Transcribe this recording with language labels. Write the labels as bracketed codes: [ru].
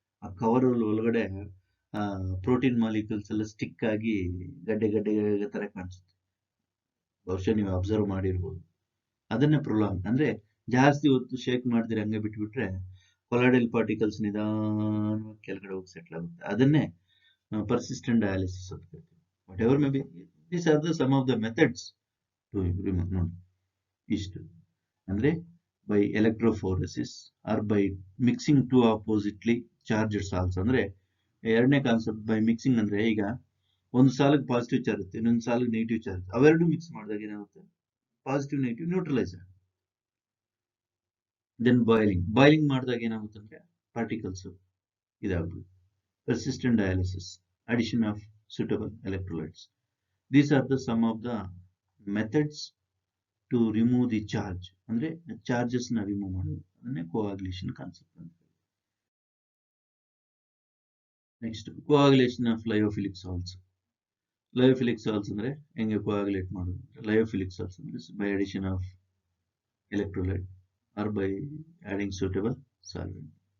[kn] ಆ ಕವರ್ ಒಳಗಡೆ protein molecules ಎಲ್ಲ ಸ್ಟಿಕ್ ಆಗಿ ಗಡ್ಡೆ ತರ ಕಾಣಿಸುತ್ತೆ. ಬಹುಶಃ ನೀವು ಅಬ್ಸರ್ವ್ ಮಾಡಿರ್ಬೋದು. ಅದನ್ನೇ ಪ್ರೊಲಾಂಗ್ ಅಂದ್ರೆ ಜಾಸ್ತಿ ಹೊತ್ತು ಶೇಕ್ ಮಾಡ್ದಿರ ಹಂಗೆ ಬಿಟ್ಬಿಟ್ರೆ ಕೊಲಾಯ್ಡಲ್ ಪಾರ್ಟಿಕಲ್ಸ್ ನಿಧಾನವಾಗಿ ಕೆಳಗಡೆ ಹೋಗಿ ಸೆಟ್ಲ್ ಆಗುತ್ತೆ. ಅದನ್ನೇ persistent dialysis ಅಂತ ಕರಿತೀವಿ. [en] Whatever may be, these are some of the methods to remove. [kn] ನೋಡಿ, ಇಷ್ಟು ಅಂದ್ರೆ [en] By electrophoresis or by mixing two oppositely charged salts. [kn] ಅಂದ್ರೆ ಎರಡನೇ ಕಾನ್ಸೆಪ್ಟ್ ಬೈ ಮಿಕ್ಸಿಂಗ್ ಅಂದ್ರೆ, ಈಗ ಒಂದು ಸಾಲಿಗೆ ಪಾಸಿಟಿವ್ ಚಾರ್ಜ್ ಇರುತ್ತೆ, ಇನ್ನೊಂದು ಸಾಲಿಗೆ ನೆಗೆಟಿವ್ ಚಾರ್ಜ್, ಅವೆರಡು ಮಿಕ್ಸ್ ಮಾಡಿದಾಗ ಏನಾಗುತ್ತೆ, ಪಾಸಿಟಿವ್ ನೆಗೆಟಿವ್ ನ್ಯೂಟ್ರಲೈಸ್ ಆಗುತ್ತೆ. ದೆನ್ ಬಾಯ್ಲಿಂಗ್ ಮಾಡಿದಾಗ ಏನಾಗುತ್ತೆ ಅಂದ್ರೆ particles ಇದಾಗ್ಬೋದು. [en] Persistent dialysis, addition of suitable electrolytes. These are some of the methods to remove the charge. [kn] ಅಂದ್ರೆ ಚಾರ್ಜಸ್ ನ ರಿಮೂವ್ ಮಾಡೋದು, ಅದನ್ನೇ ಕೋಆಗುಲೇಷನ್ ಕಾನ್ಸೆಪ್ಟ್ ಅಂತ. Next, ಕೋಆಗುಲೇಷನ್ of ಲಯೋಫಿಲಿಕ್ salts. ಲಯೋಫಿಲಿಕ್ ಸಾಲ್ಟ್ಸ್ ಅಂದ್ರೆ ಹೆಂಗೆ ಕೋಆಗುಲೇಟ್ ಮಾಡೋದು? [en] Lyophilic salts ಅಂದ್ರೆ by addition of electrolyte or by adding suitable solvent.